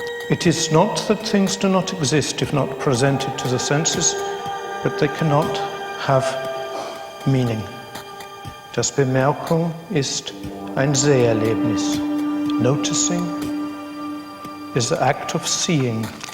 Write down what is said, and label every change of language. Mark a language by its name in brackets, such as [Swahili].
[English] It is not that things do not exist if not presented to the senses, but they cannot have meaning. [German] Das Bemerkung ist ein Seherlebnis. [English] Noticing is the act of seeing.